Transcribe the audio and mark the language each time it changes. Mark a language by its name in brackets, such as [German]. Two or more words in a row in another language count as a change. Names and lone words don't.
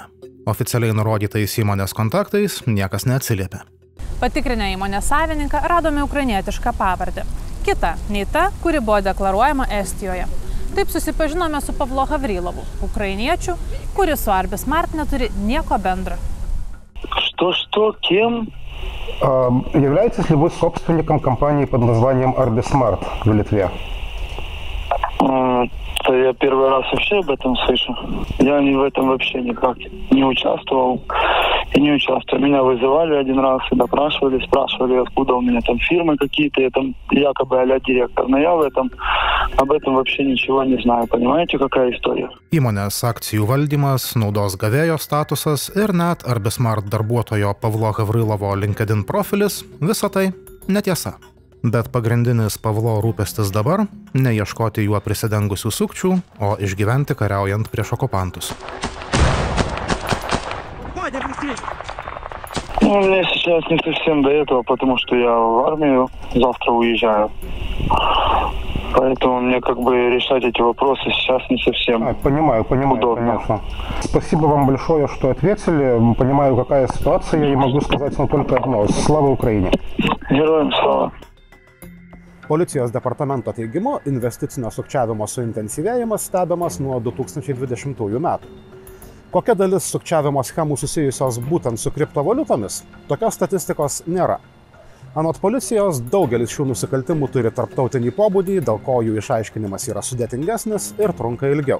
[Lithuanian] Oficialiai nurodytais įmonės kontaktais niekas neatsiliepė. Patikrinę įmonės savininką radome ukrainietišką pavardę. Kita nei ta, kuri buvo deklaruojama Estijoje. Taip susipažinome su Pavlo Havrilovu, ukrainiečiu, kuris su Arbismart neturi nieko bendro. [Russian] Что, кем? Являетесь ли вы собственником компании под названием Arbismart в Литве? Это я первый раз вообще об этом слышу. Я в этом вообще никак не участвовал и не участвую. Меня вызывали один раз и допрашивали, спрашивали, откуда у меня там фирмы какие-то, я там якобы а-ля директор. Но я об этом вообще ничего не знаю. Понимаете, какая история? Įmonės akcijų valdymas, naudos gavėjo statusas ir net Arbismart darbuotojo Pavlo Havrilovo LinkedIn profilis – visa tai netiesa. Bet pagrindinis Pavlo rūpestis dabar – neieškoti juo prisidengusių sukčių, o išgyventi kariaujant prieš okupantus. Ну, мне сейчас не совсем до этого, потому что я в армию завтра уезжаю. Поэтому мне как бы решать эти вопросы сейчас не совсем Понимаю, удобно. конечно. Спасибо вам большое, что ответили. Понимаю, какая ситуация, и могу сказать только одно. [Ukrainian] Слава Україні! Героям слава! [Lithuanian] Policijos departamento teigimu, investicinio sukčiavimo suintensyvėjimas stebimas nuo 2020 metų. Kokia dalis sukčiavimo schemų susijusios būtent su kriptovaliutomis, tokios statistikos nėra. Anot policijos, daugelis šių nusikaltimų turi tarptautinį pobūdį, dėl ko jų išaiškinimas yra sudėtingesnis ir trunka ilgiau.